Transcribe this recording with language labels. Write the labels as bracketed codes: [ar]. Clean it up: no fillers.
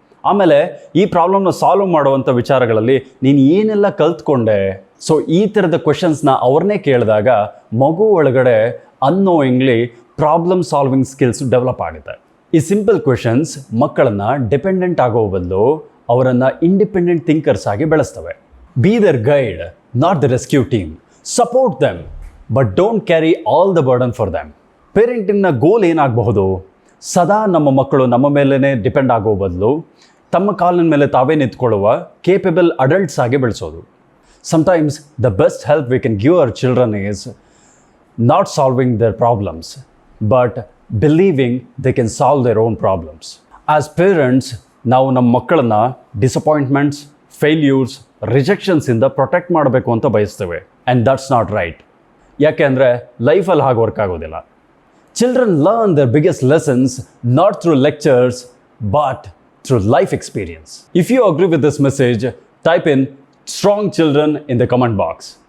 [kn] ಆಮೇಲೆ ಈ ಪ್ರಾಬ್ಲಮ್ನ ಸಾಲ್ವ್ ಮಾಡುವಂಥ ವಿಚಾರಗಳಲ್ಲಿ ನೀನು ಏನೆಲ್ಲ ಕಲ್ತ್ಕೊಂಡೆ. ಸೊ ಈ ಥರದ ಕ್ವೆಶನ್ಸ್ನ ಅವ್ರನ್ನೇ ಕೇಳಿದಾಗ ಮಗು ಒಳಗಡೆ annoyingly problem solving skills develop ಆಗುತ್ತೆ. ಈ ಸಿಂಪಲ್ ಕ್ವೆಶನ್ಸ್ ಮಕ್ಕಳನ್ನು ಡಿಪೆಂಡೆಂಟ್ ಆಗೋ ಬದಲು ಅವರನ್ನು ಇಂಡಿಪೆಂಡೆಂಟ್ ಥಿಂಕರ್ಸ್ ಆಗಿ ಬೆಳೆಸ್ತವೆ. [en] Be their guide, not the rescue team. Support them, but don't carry all the burden for them. [kn] ಪೇರೆಂಟಿಂಗ್ನ ಗೋಲ್ ಏನಾಗಬಹುದು? ಸದಾ ನಮ್ಮ ಮಕ್ಕಳು ನಮ್ಮ ಮೇಲೇ ಡಿಪೆಂಡ್ ಆಗೋ ಬದಲು ತಮ್ಮ ಕಾಲಿನ ಮೇಲೆ ತಾವೇ ನಿಂತ್ಕೊಳ್ಳುವ ಕೇಪಬಲ್ ಅಡಲ್ಟ್ಸ್ ಆಗಿ ಬೆಳೆಸೋದು. [en] Sometimes the best help we can give our children is not solving their problems, but believing they can solve their own problems. As parents, [kn] ನಾವು ನಮ್ಮ ಮಕ್ಕಳನ್ನ ಡಿಸಪಾಯಿಂಟ್ಮೆಂಟ್ಸ್, ಫೇಲ್ಯೂರ್ಸ್, ರಿಜೆಕ್ಷನ್ಸಿಂದ ಪ್ರೊಟೆಕ್ಟ್ ಮಾಡಬೇಕು ಅಂತ ಬಯಸ್ತೇವೆ. [en] And that's not right. [kn] ಯಾಕೆ ಅಂದರೆ ಲೈಫಲ್ಲಿ ಹಾಗೆ work ಆಗೋದಿಲ್ಲ. [en] Children learn their biggest lessons not through lectures but through life experience. If you agree with this message, type in strong children in the comment box.